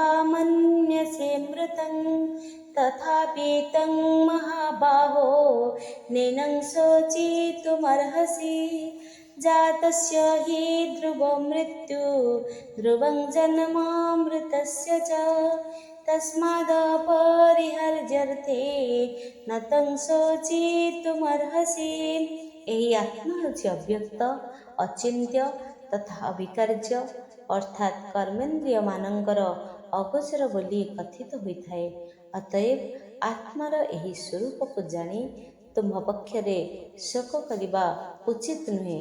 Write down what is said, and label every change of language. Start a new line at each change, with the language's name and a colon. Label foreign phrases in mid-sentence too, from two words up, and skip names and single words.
Sanskrit: मन्यसे मृतं तथापि तं महाबाहो नैनं शोचितुमर्हसि जातस्य हि ध्रुवं मृत्यु ध्रुवं जन्मामृतस्य च तस्मादपरिहर्यर्थे न तं शोचितुमर्हसि।
Odia: ଏହି ଆତ୍ମା ହେଉଛି ଅବ୍ୟକ୍ତ, ଅଚିନ୍ତ୍ୟ ତଥା ଅବିକାର୍ଯ୍ୟ ଅର୍ଥାତ୍ କର୍ମେନ୍ଦ୍ରିୟମାନଙ୍କର ଅଗୋଚର ବୋଲି କଥିତ ହୋଇଥାଏ। ଅତଏବ ଆତ୍ମାର ଏହି ସ୍ୱରୂପକୁ ଜାଣି ତୁମ୍ଭ ପକ୍ଷରେ ଶୋକ କରିବା ଉଚିତ ନୁହେଁ।